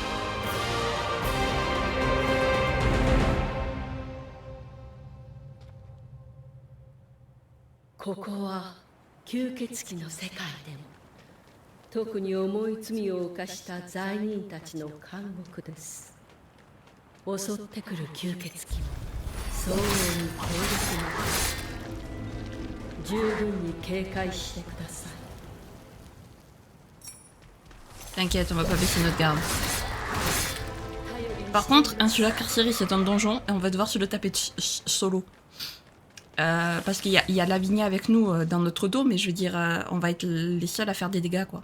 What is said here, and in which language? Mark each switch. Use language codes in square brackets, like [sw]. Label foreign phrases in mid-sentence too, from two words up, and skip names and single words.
[ja] ここは吸血鬼の世界でも特に重い罪を犯した罪人たちの監獄です。襲ってくる吸血鬼も相応に強力なです。十分に警戒してください。 [fr] T'inquiète, on va pas baisser notre garde. Par contre, Insula Carceris c'est un donjon et on va devoir se le taper solo. Parce qu'il y a Lavinia avec nous dans notre dos, mais je veux dire, on va être les seuls à faire des dégâts, quoi.